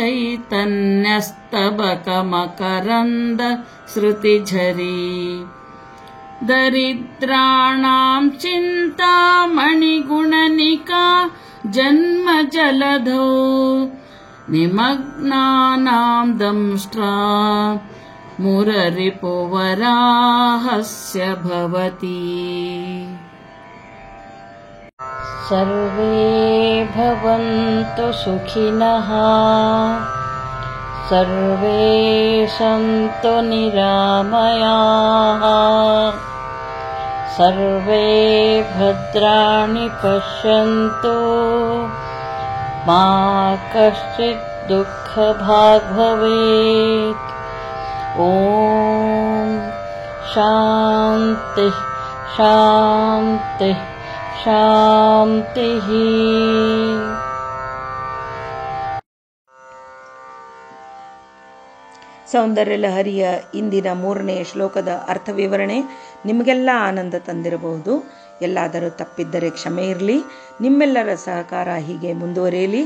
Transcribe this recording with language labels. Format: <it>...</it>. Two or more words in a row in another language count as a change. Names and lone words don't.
<sa>ಚೈತನ್ಯಸ್ತಬಕಮಕರಂದ ಶ್ರುತಿಝರೀ ದರಿದ್ರಾಣಾಂ ಚಿಂತಾಮಣಿಗುಣನಿಕಾ ಜನ್ಮಜಲಧೌ ನಿಮಗ್ನಾನಾಂ ದಂಷ್ಟ್ರಾ ಮುರರಿಪುವರಾಹಸ್ಯ ಭವತಿ. ಸರ್ವೇ ಭವಂತು ಸುಖಿನಃ, ಸರ್ವೇ ಸಂತು ನಿರಾಮಯಾಃ, ಸರ್ವೇ ಭದ್ರಾಣಿ ಪಶ್ಯಂತು ಮಾ ಕಶ್ಚಿತ್ ದುಃಖಭಾಗ್ ಭವೇತ್. ಓಂ ಶಾಂತಿ ಶಾಂತಿ ಶಾಂತಿ.</sa> <kn>ಸೌಂದರ್ಯ ಲಹರಿಯ ಇಂದಿನ 3ನೇ ಶ್ಲೋಕದ ಅರ್ಥ ವಿವರಣೆ ನಿಮಗೆಲ್ಲ ಆನಂದ ತಂದಿರಬಹುದು. ಎಲ್ಲಾದರೂ ತಪ್ಪಿದ್ದರೆ ಕ್ಷಮೆ ಇರಲಿ. ನಿಮ್ಮೆಲ್ಲರ ಸಹಕಾರ ಹೀಗೆ ಮುಂದುವರಿಯಲಿ.</kn>